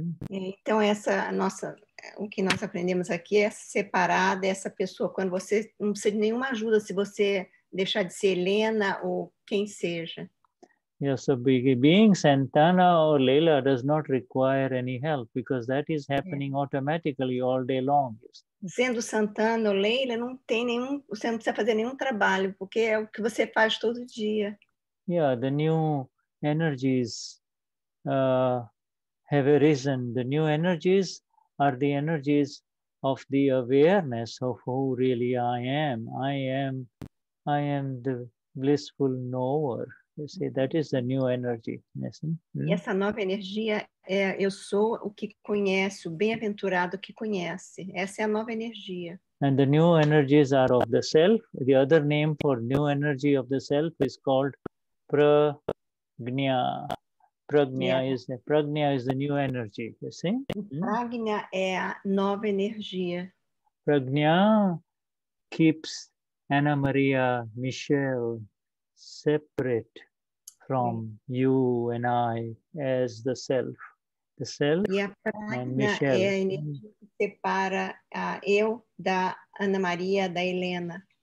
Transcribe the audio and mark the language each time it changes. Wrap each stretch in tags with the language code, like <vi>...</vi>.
<pt>Então o que nós aprendemos aqui é separar dessa pessoa quando você não precisa de nenhuma ajuda se você deixar de ser Helena ou quem seja.</pt> <en>Yes, so being Santana or Leila does not require any help because that is happening automatically all day long.</en> <pt>Sendo Santana ou Leila, você não precisa fazer nenhum trabalho, porque é o que você faz todo dia.</pt> <en>Yeah, the new energies have arisen. The new energies are the energies of the awareness of who really I am. I am the blissful knower. You see, that is the new energy. Yes.</en> <pt>E essa nova energia é eu sou o que conhece, o bem-aventurado que conhece. Essa é a nova energia.</pt> <en>And the new energies are of the self. The other name for new energy of the self is called prajna. Prajna is the new energy. You see?</en> <pt>Prajna é a nova energia.</pt> <en>Prajna keeps Anna Maria Michelle separate from you and I as the self. The self</en> <pt>e a Prajna é a energia que separa eu da Ana Maria, da Helena.</pt>